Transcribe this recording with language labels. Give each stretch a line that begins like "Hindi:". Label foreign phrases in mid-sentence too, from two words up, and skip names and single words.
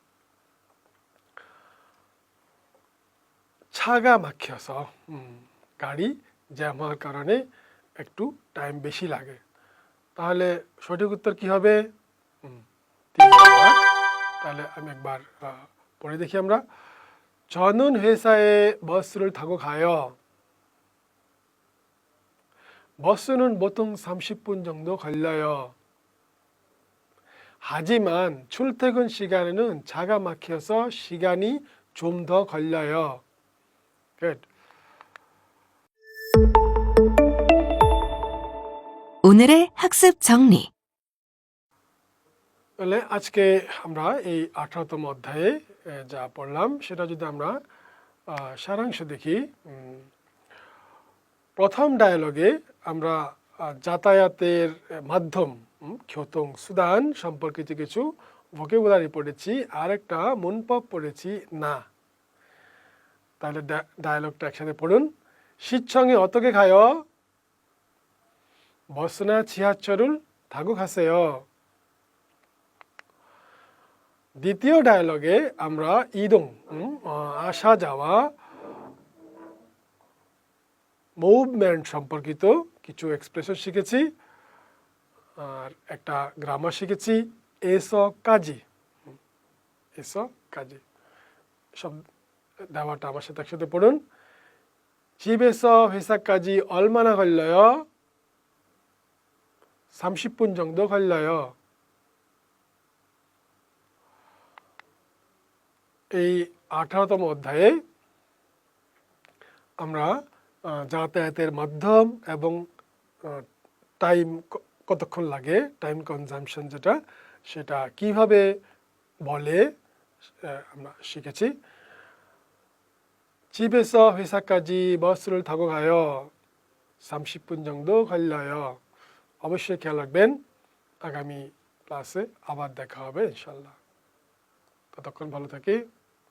Korean: 차가 막혀서
Bangla: গাড়ি জ্যাম হওয়ার কারণে একটু টাইম বেশি লাগে তাহলে সঠিক উত্তর কি হবে 3 নাম্বার তাহলে আমি একবার পড়ে দেখি আমরা
Korean: 저는 회사에 버스를 타고 가요. 버스는 보통 30분 정도 걸려요. 하지만 출퇴근 시간에는 차가 막혀서 시간이 좀 더 걸려요.
English: Good.
Korean: 오늘의 학습 정리.
Bangla: তাহলে আজকে আমরা এই 18তম অধ্যায়ে যা পড়লাম সেটা যদি আমরা সারাংশ দেখি প্রথম ডায়ালগে আমরা যাতায়াতের মাধ্যম
Korean: 교통 수단
Bangla: সম্পর্কিত কিছু ভোকাবুলারি পড়েছি আর একটা 문법 পড়েছি না তাহলে ডায়ালগটা একসাথে পড়ুন
Korean: 시청에 어떻게 가요? 버스나 지하철을 타고 가세요.
Bangla: দ্বিতীয় ডায়ালগে আমরা ইদং আসা যাওয়া মুভমেন্ট সম্পর্কিত কিছু এক্সপ্রেশন শিখেছি আর একটা গ্রামার শিখেছি এসকাজি সব 대화টা আমার সাথে একসাথে পড়ুন
Korean: 집에서 회사까지 얼마나 걸려요? 30분 정도 걸려요.
Bangla: এই 18তম অধ্যায়ে আমরা যাতায়াতের মাধ্যম এবং টাইম কতক্ষণ লাগে
English: time consumption
Bangla: যেটা সেটা কিভাবে বলে আমরা শিখেছি
Korean: 집에서 회사까지 버스를 타고 가요. 30분 정도 걸려요.
Bangla: অবশ্যই খেয়াল রাখবেন আগামী ক্লাসে আবার দেখা হবে ইনশাআল্লাহ ততক্ষণ ভালো থাকি